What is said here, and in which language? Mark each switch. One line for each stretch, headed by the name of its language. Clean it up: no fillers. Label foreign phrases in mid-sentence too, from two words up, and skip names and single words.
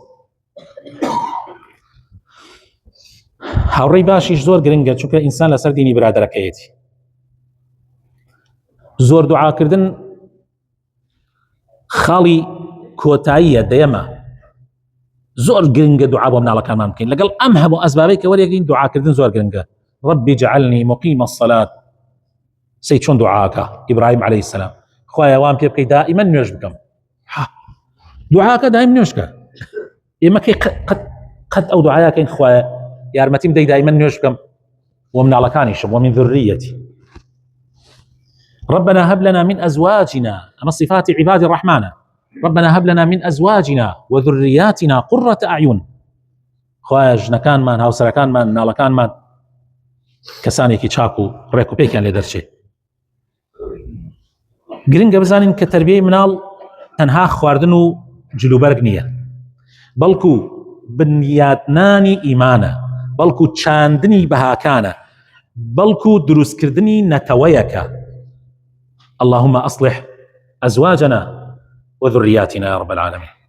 Central Kurdish: هاوڕێی باشیش زۆر گرنگە، چونکە ئینسان لەسەر دینی برادەرەکەیەتی. زۆر دوعاکردن خاڵی کۆتاییە، دەیەمە زۆر گرنگە دوعا بۆ مناڵەکانمان بکەین. لەگەڵ ئەم هەموو ئەسبابەی کە وەرێگرین دوعاکردن زۆر گرنگە.
Arabic: ربي اجعلني مقيم الصلاة
Central Kurdish: سي چۆن دوعاکە ئیبراهیم
Arabic: عليه السلام
Central Kurdish: خوایە وام پێ بکەی دائما نوێژ بکەم دوعاکە دائما نوێژکە ئێمە قەت ئەو دوعاکەین خوایە یارمەتیم دەی دائما نوێژ بکەم ومناڵەکانیشم
Arabic: ومن ذريتي ربنا هب لنا من أزواجنا أما صفات عباد الرحمن ربنا هب لنا من أزواجنا وذرياتنا قرة أعين
Central Kurdish: خوایە ژنەکانمان هاوسەرەکانمان مناڵەکانمان کەسانێکی چاک و ڕێک و پێکیان لێ دەرچێت گرنگە بزانین کە تەربیەی مناڵ تەنها خواردن و جلوبەرگ نییە بەڵکو بنیادنانی ئیمانە بەڵکو چاندنی بەهاکانە بەڵکو دروستکردنی نەتەوەیەکە
Arabic: اللهم أصلح أزواجنا وذرياتنا يا رب العالمين